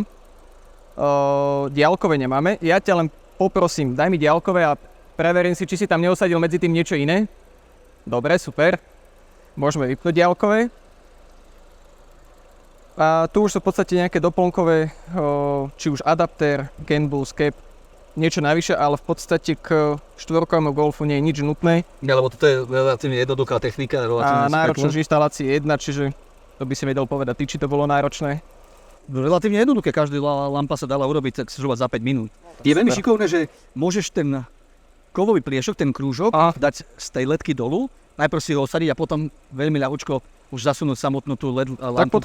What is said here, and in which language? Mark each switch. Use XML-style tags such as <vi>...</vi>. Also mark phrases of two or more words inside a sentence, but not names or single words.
<sk>Diaľkové nemáme. Ja ťa len poprosím, daj mi diaľkové a preverím si, či si tam neosadil medzi tým niečo iné. Dobre, super. Môžeme vypnúť diaľkové. A tu už sú v podstate nejaké doplnkové, či už adaptér, CAN bus, cap, niečo navyše, ale v podstate k štvorkovému Golfu nie je nič nutné. Ja, lebo toto je relatívne jednoduchá technika. A náročnosť inštalácie je 1, čiže to by si vedel povedať ty, či to bolo náročné. Relatívne jednoduché, každá lampa sa dala urobiť tak zhruba za 5 minút. Je veľmi šikovné, že môžeš ten kovový pliešok, ten krúžok, dať z tej ledky dolu, najprv si ho osadiť a potom veľmi ľahučko už zasunúť samotnú tú LED lampu,</sk>